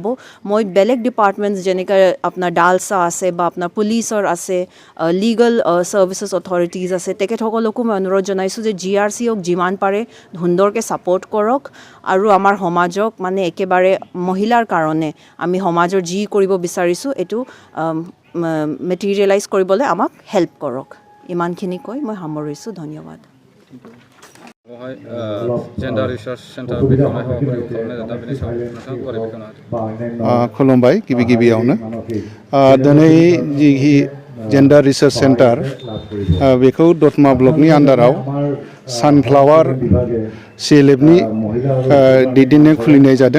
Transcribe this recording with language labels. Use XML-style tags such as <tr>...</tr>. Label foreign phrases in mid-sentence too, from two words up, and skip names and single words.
<as>মই বেলেগ ডিপাৰ্টমেণ্টছ যেনেকৈ আপোনাৰ ডালছা আছে বা আপোনাৰ পুলিচৰ আছে,</as> <en>legal services authorities</en> <as>আছে, তেখেতসকলকো মই অনুৰোধ জনাইছোঁ যে GRCক যিমান পাৰে সুন্দৰকৈ ছাপোৰ্ট কৰক আৰু আমাৰ সমাজক মানে একেবাৰে মহিলাৰ কাৰণে আমি সমাজৰ যি কৰিব বিচাৰিছোঁ এইটো মেটেৰিয়েলাইজ কৰিবলৈ আমাক হেল্প কৰক। ইমানখিনি কৈ মই সামৰিছোঁ। ধন্যবাদ।</as> <brx>खुलुमबाय गिबियावनो। दिनै जि</brx> <en>gender resource centre</en> <brx>बेखौ दतमा ब्लकनि आन्डाराव सानफ्लावार CLFनि दैदेननायाव खुलिनाय जादों।</brx>